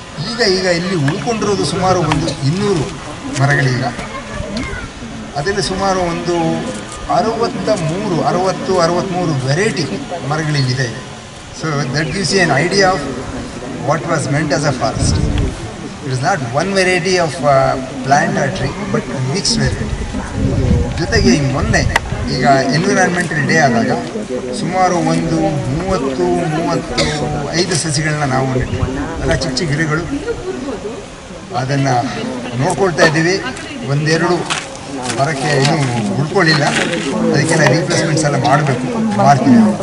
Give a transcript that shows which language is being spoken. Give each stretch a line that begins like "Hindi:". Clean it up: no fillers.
Kannada: ಈಗ ಇಲ್ಲಿ ಉಳ್ಕೊಂಡಿರೋದು ಸುಮಾರು ಒಂದು 200 ಮರಗಳೀಗ. ಅದರಲ್ಲಿ ಸುಮಾರು ಒಂದು 63 variety ಮರಗಳಿಗಿದೆ.
English: So that gives you an idea of what was meant as a forest. It is not one variety of plant or tree, but a mixed variety.
Kannada: ಜೊತೆಗೆ ಮೊನ್ನೆ ಈಗ ಎನ್ವಿರಾನ್ಮೆಂಟಲ್ ಡೇ ಆದಾಗ ಸುಮಾರು ಒಂದು 35 ಸಸಿಗಳನ್ನ ನಾವು ನೆಟ್ಟಿವಿ. ಎಲ್ಲ ಚಿಕ್ಕ ಚಿಕ್ಕ ಗಿಡಗಳು, ಅದನ್ನು ನೋಡ್ಕೊಳ್ತಾ ಇದ್ದೀವಿ. 1-2 ಮರಕ್ಕೆ ಇನ್ನೂ ಉಳ್ಕೊಳ್ಳಿಲ್ಲ, ಅದಕ್ಕೆಲ್ಲ ರೀಪ್ಲೇಸ್ಮೆಂಟ್ಸ್ ಎಲ್ಲ ಮಾಡ್ತೀವಿ.